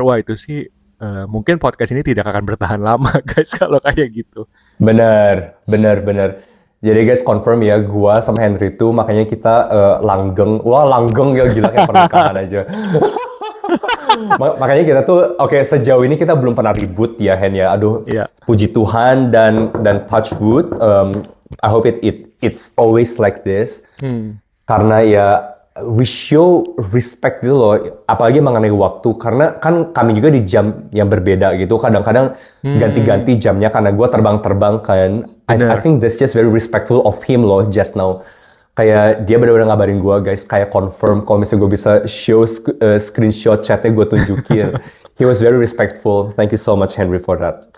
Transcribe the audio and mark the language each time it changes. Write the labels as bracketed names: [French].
[Indonesian] Wah itu sih mungkin podcast ini tidak akan bertahan lama guys kalau kayak gitu. Bener. Jadi guys confirm ya, gua sama Henry tuh makanya kita langgeng. Wah langgeng ya, gila kayak pernikahan aja. Makanya kita tuh sejauh ini kita belum pernah ribut ya Hen ya. Aduh, Iya. puji Tuhan dan [English] touch wood. I hope it's always like this. [Indonesian] Karena ya [English] we show respect [Indonesian] gitu loh, apalagi mengenai waktu. Karena kan kami juga di jam yang berbeda gitu. Kadang-kadang ganti-ganti jamnya karena gue terbang-terbang kan. [English] I think that's just very respectful of him [Indonesian] loh [English] just now. [Indonesian] Kayak dia benar-benar ngabarin gue guys, kayak confirm kalau misalnya gue bisa show screenshot chatnya gue tunjukin. [English] He was very respectful. Thank you so much Henry for that.